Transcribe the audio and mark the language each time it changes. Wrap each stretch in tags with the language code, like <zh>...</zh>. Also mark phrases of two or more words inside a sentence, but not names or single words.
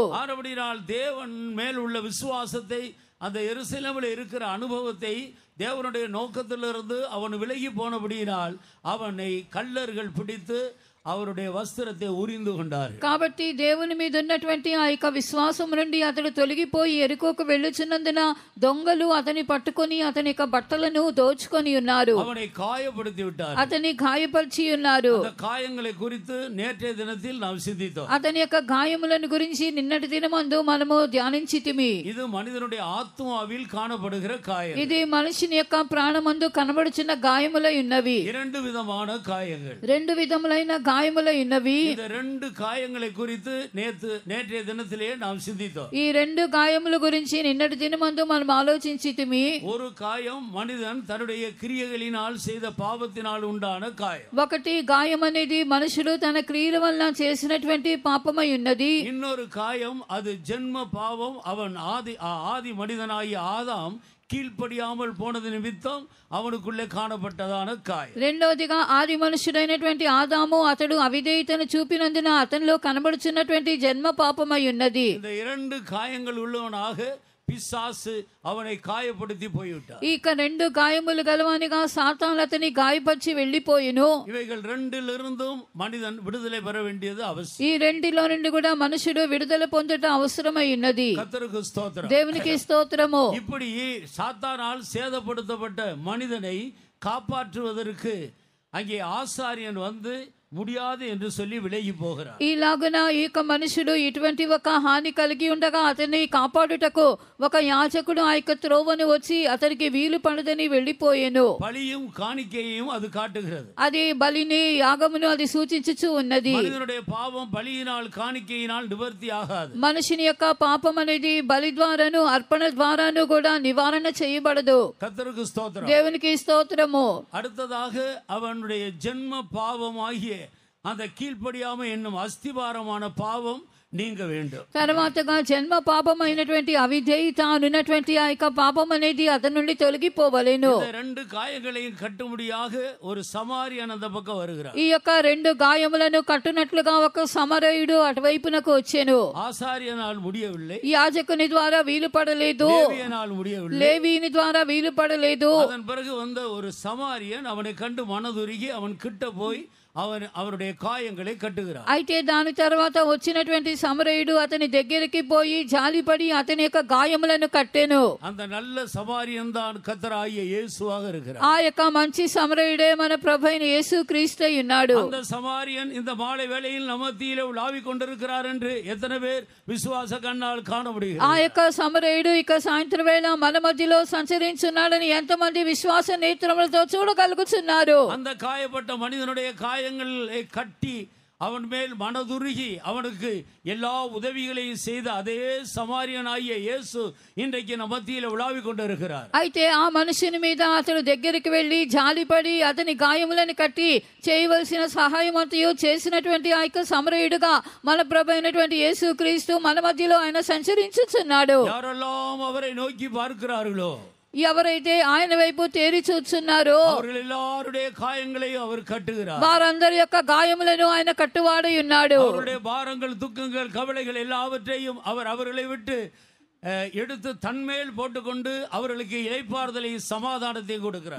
<ta>ஆனபடியால் தேவன் மேல் உள்ள விசுவாசத்தை, அந்த எருசலேமில் இருக்கிற அனுபவத்தை, தேவனுடைய நோக்கத்திலிருந்து அவன் விலகி போனபடியினால் அவனை கள்ளர்கள் பிடித்து அவருடைய వస్త్రத்தை ఉరిందు கொண்டாరు.</ta> <te>కాబట్టి దేవుని మీద ఉన్నటువంటి ఆ యొక్క విశ్వాసం నుండి అతడు తొలగిపోయి ఎరుకోకు వెళ్ళుచున్నందున దొంగలు అతని పట్టుకొని అతని యొక్క బట్టలను దోచుకొని ఉన్నారు.</te> <ta>அவனை காயப்படுத்தி விட்டார்.</ta> <te>అతని గాయపరిచి ఉన్నారు.</te> <ta>அந்த காயங்களை குறித்து நேற்றைய தினத்தில் நாம் சிந்தித்தோம்.</ta> <te>అతని యొక్క గాయములను గురించి నిన్నటి దినమందు మనము ధ్యానించితిమి.</te> <ta>இது మనిషినుடைய ఆత్మాவில் காணப்படுகிற காயம்.</ta> <te>ఇది మనిషిని యొక్క ప్రాణమందు కనబడుచున్న గాయములై ఉన్నవి.</te> <ta>இரண்டு விதமான காயங்கள்.</ta> <te>రెండు విధములైన గాయములై ఉన్నవి.</te> <ta>இந்த ரெண்டு காயங்களை குறித்து நேற்றைய தினத்திலே நாம் சிந்தித்தோம்.</ta> <te>ఈ రెండు గాయముల గురించి నిన్నటి దినమందు మనం ఆలోచించితిమి.</te> <ta>ஒரு காயம் மனிதன் தன்னுடைய கிரியைகளினால் செய்த பாவத்தினால் உண்டான காயம்.</ta> <te>ఒకటి గాయం అనేది మనుషులు తన క్రియల వలన చేసినటువంటి పాపమై ఉన్నది.</te> <ta>இன்னொரு காயம் அது ஜென்ம பாவம். அவன் ஆதி மனிதனாகிய ஆதாம் கீழ்ப்படியாமல் போனது நிமித்தம் அவனுக்குள்ளே காணப்பட்டதான காயம்.</ta> <te>రెండోదిగా ఆది మనుషుడైనటువంటి ఆదాము అతడు అవిధేయతను చూపినందున అతనిలో కనబడుచున్నటువంటి జన్మ పాపమై ఉన్నది.</te> <ta>இந்த இரண்டு காயங்கள் உள்ளவனாக பிசாசு அவனை காயப்படுத்தி போய்விட்டார்.</ta> <te>ఇక రెండు గాయములు గలవానిగా సాతాను అతని గాయపరిచి వెళ్ళిపోయెను.</te> <ta>இவைகள் ரெண்டிலிருந்தும் மனிதன் விடுதலை பெற வேண்டியது அவசியம்.</ta> <te>ఈ రెండిలో నుండి కూడా మనుషుడు విడుదల పొందుట అవసరమై ఉన్నది.</te> <ta>கர்த்தருக்கு ஸ்தோத்திரம்.</ta> <te>దేవునికి స్తోత్రము.</te> <ta>இப்படி சாத்தானால் சேதப்படுத்தப்பட்ட மனிதனை காப்பாற்றுவதற்கு அங்கே ஆசாரியன் வந்து முடியாது என்று சொல்லி விலகி போகிறார்.</ta> <te>ఈలాగున ఈ యొక్క మనుషుడు ఇటువంటి ఒక హాని కలిగి ఉండగా అతన్ని కాపాడుటకు ఒక యాజకుడు ఆ యొక్క త్రోవను వచ్చి అతనికి వీలు పడదని వెళ్ళిపోయెను.</te> <ta>பலியும் காணிக்கையும் அது காட்டுகிறது.</ta> <te>అది బలిని యాగమును అది సూచించుచు ఉన్నది.</te> <ta>மனிதனுடைய பாவம் பலியினால் காணிக்கையினால் நிவர்த்தி ஆகாது.</ta> <te>మనుషుని యొక్క పాపం అనేది బలి ద్వారాను అర్పణ ద్వారాను కూడా నివారణ చేయబడదు.</te> <ta>கர்த்தருக்கு ஸ்தோத்திரம்.</ta> <te>దేవునికి స్తోత్రము.</te> <ta>அடுத்ததாக அவனுடைய ஜென்ம பாவமாகிய அந்த கீழ்ப்படியாமை என்னும் அஸ்திபாரமான பாவம் நீங்க வேண்டும்.</ta> <te>తర్వాతగా జన్మ పాపం అయినటువంటి అవిధేయత అనున్నటువంటి ఆ యొక్క పాపం అనేది అతని నుండి తొలగిపోవలెను.</te> <ta>இந்த ரெண்டு காயங்களையும் கட்டும்படியாக ஒரு சமாரியன் அந்த பக்கம் வருகிறார்.</ta> <te>ఈ యొక్క రెండు గాయములను కట్టునట్లుగా ఒక సమరయుడు అటువైపునకు వచ్చెను.</te> <ta>ஆசாரியனால் முடியவில்லை.</ta> <te>యాజకుని ద్వారా వీలు పడలేదు.</te> <ta>லேவியனால் முடியவில்லை.</ta> <te>లేవీని ద్వారా వీలు పడలేదు.</te> <ta>அதன் பிறகு வந்த ஒரு சமாரியன் அவனை கண்டு மனதுருகி அவன் கிட்ட போய் அவருடைய காயங்களை கட்டுகிறார்.</ta> <te>అయితే దాని తర్వాత వచ్చినటువంటి సమరయుడు అతని దగ్గరికి పోయి జాలిపడి అతని యొక్క గాయములను కట్టెను.</te> <ta>அந்த நல்ல சமாரியன் தான் கர்த்தராகிய இயேசுவாக இருக்கிறார்.</ta> <te>ఆ యొక్క మంచి సమరయుడే మన ప్రభువైన యేసు క్రీస్తు ఉన్నాడు.</te> <ta>அந்த சமாரியன் இந்த மாலை வேளையில் நம்ம மத்தியிலே உலாவிக் கொண்டிருக்கிறார் என்று எத்தனை பேர் விசுவாச கண்ணால் காண முடியும்?</ta> <te>ఆ యొక్క సమరయుడు ఇక సాయంత్రం వేళ మన మధ్యలో సంచరించున్నాడని ఎంతమంది విశ్వాస నేత్రములతో చూడగలుగుతున్నారు?</te> <ta>அந்த காயப்பட்ட மனிதனுடைய காயங்களை கட்டி அவன் மேல் மனதுருகி அவனுக்கு எல்லா உதவிகளையும் செய்த அதே சமாரியனாகிய இயேசு இன்றைக்கு நம்ம மத்தியில உலாவிக் கொண்டிருக்கிறார்.</ta> <te>అయితే ఆ మనుషుని మీద అతడు దగ్గరికి వెళ్లి జాలిపడి అతని గాయములను కట్టి చేయవలసిన సహాయం అంతయు చేసినటువంటి ఆ యొక్క సమరయుడుగా మన ప్రభు అయినటువంటి యేసు క్రీస్తు మన మధ్యలో ఆయన సంచరించుచున్నాడు.</te> <ta>யாரெல்லாம் அவரை நோக்கி பார்க்கிறார்களோ,</ta> <te>ఎవరైతే ఆయన వైపు తేరి చూస్తున్నారో</te> <ta>அவர்கள் எல்லாருடைய காயங்களையும் அவர் கட்டுகிறார்.</ta> <te>వారందరి యొక్క గాయములను ఆయన కట్టువాడై ఉన్నాడు.</te> <ta>அவருடைய பாரங்கள், துக்கங்கள், கவலைகள் எல்லாவற்றையும் அவர் அவர்களை விட்டு எடுத்து தன்மேல் போட்டுக்கொண்டு அவர்களுக்கு இளைப்பாறுதலை సమాధానத்தை கொடுக்கிறார்.</ta>